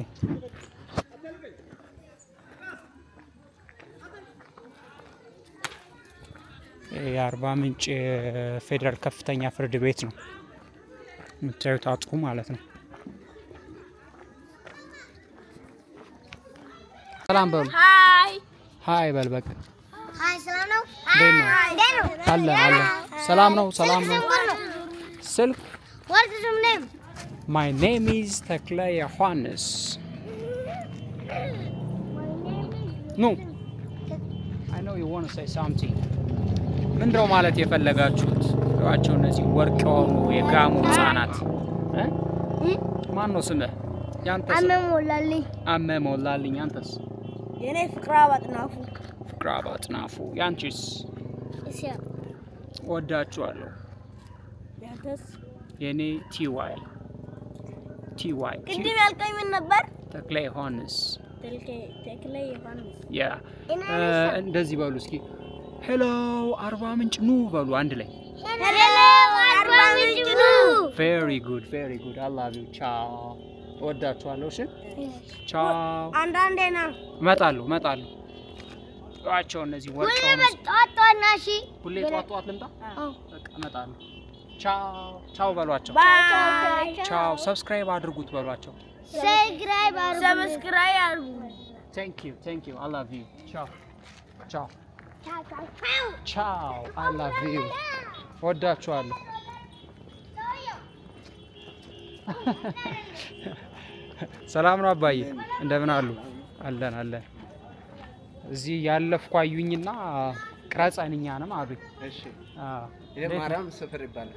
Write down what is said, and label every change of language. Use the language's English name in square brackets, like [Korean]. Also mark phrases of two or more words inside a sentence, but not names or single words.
[Amharic] የአርባ ምንጭ ፌዴራል ከፍተኛ ፍርድ ቤት ነው የምታዩት፣ አጥሩ ማለት ነው። ሰላም በሉ። ሀይ በል በቃ። ሰላም ነው። ሰላም ነው። ሰላም ነው። ስልክ [English] What's your name? My name is ተክለ ዮሐንስ። No. I know you want to say something. [Amharic] ምንድነው ማለት የፈለጋችሁት? ያቸው እነዚህ ወርቅ የሆኑ የጋሞ ህፃናት ማን ነው ስምህ? ያንተስ? አመሞላልኝ። አመሞላልኝ። አንተስ? የኔ ፍቅራ ባጥናፉ ያንቺስ? እስያ ወዳችኋለሁ። ያንተስ? የኔ ቲዋይ ቅድም ያልከኝ ምን ነበር? ተክለ ዮሐንስ ተክለ ዮሐንስ ያ እንደዚህ በሉ እስኪ ሄሎ አርባ ምንጭ ኑ በሉ አንድ ላይ ሄሎ አርባ ምንጭ ኑ። [English] very good I love you ciao [Amharic] ወዳችኋለሁ። እሺ [English] ciao [Amharic] አንዳንዴ ና እመጣለሁ ጧቸው እነዚህ ወጣው ነው ጧጧና እሺ ሁሌ ጧጧት ልምጣ በቃ እመጣለሁ። ቻው በሏቸው። ባይ ቻው ሰብስክራይብ አድርጉት በሏቸው። ሰብስክራይብ አድርጉ። [English] thank you I love you ciao I love you [Amharic] ወዳችኋለሁ። ሰላም ነው አባዬ እንደምን አሉ? አለን እዚህ ያለፍኩ አዩኝና ቅረጸን እኛንም አሉኝ። እሺ ይሄ ማርያም ሰፈር ይባላል።